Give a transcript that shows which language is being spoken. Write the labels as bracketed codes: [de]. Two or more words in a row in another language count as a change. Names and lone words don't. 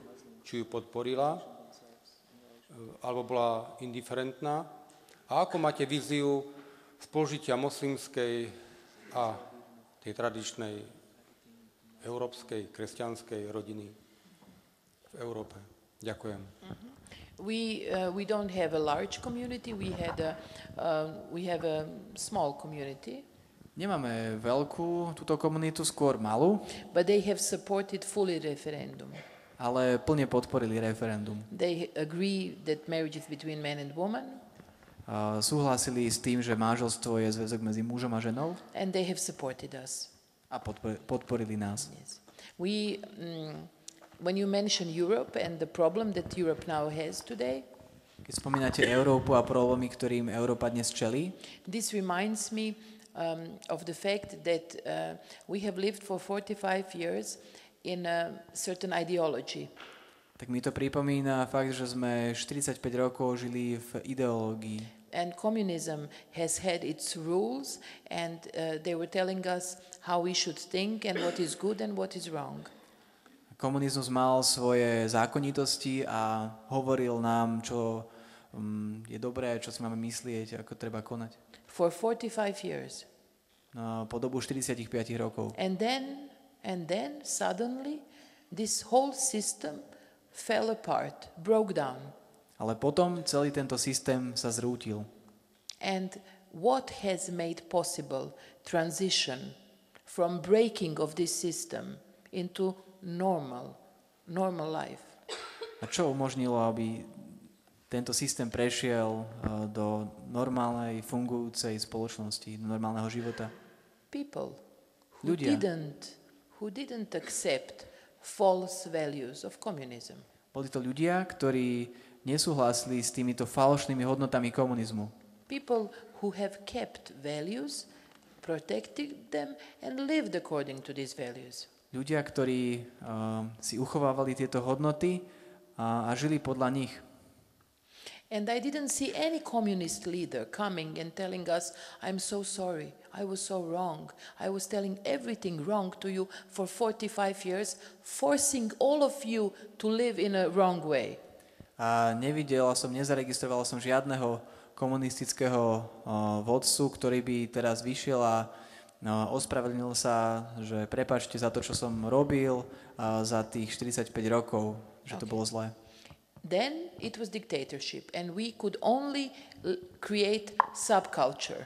[sk] Či ju podporila, alebo bola indiferentná? A ako máte víziu spolužitia moslimskej a tej tradičnej európskej, kresťanskej rodiny v Európe? Ďakujem. [en] We don't have a large community. We have a small community. [sk] Nemáme veľkú túto komunitu, skôr malú, [en] But they have supported fully referendum. [sk] ale plne podporili referendum. [en] They agree that marriage is between man and woman, [sk] Súhlasili s tým, že manželstvo je zväzok medzi mužom a ženou [en] and they have supported us. [sk] a podporili nás. [en] Yes. When you mention Europe and the problem that Europe now has today, [sk] Keď spomínate Európu a problémy, ktorým Európa dnes čelí, [en] this reminds me of the fact that we have lived for 45 years in a certain ideology. [sk] tak mi to pripomína fakt, že sme 45 rokov žili v ideológii. [en] And communism has had its rules, and they were telling us how we should think and what is good and what is wrong. [sk] Komunizmus mal svoje zákonitosti a hovoril nám, čo je dobré, čo si máme myslieť, ako treba konať. [en] For 45 years. [sk] Po dobu 45 rokov. [en] And then suddenly this whole system fell apart, broke down. [sk] Ale potom celý tento systém sa zrútil. [en] And what has made possible transition from breaking of this system into normal life? [sk] A čo umožnilo, aby tento systém prešiel do normálnej, fungujúcej spoločnosti, do normálneho života? [en] People [sk] Ľudia. [en] who didn't accept false values of communism. [sk] Boli to ľudia, ktorí nesúhlasili s týmito falošnými hodnotami komunizmu. [en] People who have kept values, protected them and lived according to these values. [sk] Ľudia, ktorí si uchovávali tieto hodnoty a žili podľa nich. [en] And I didn't see any communist leader coming and telling us, I'm so sorry, I was so wrong. I was telling everything wrong to you for 45 years, forcing all of you to live in a wrong way. [sk] A nezaregistroval som žiadneho komunistického vodcu, ktorý by teraz vyšiel a ospravedlnil sa, že prepáčte za to, čo som robil za tých 45 rokov, že to bolo zlé. [en] Then it was dictatorship and we could only create subculture.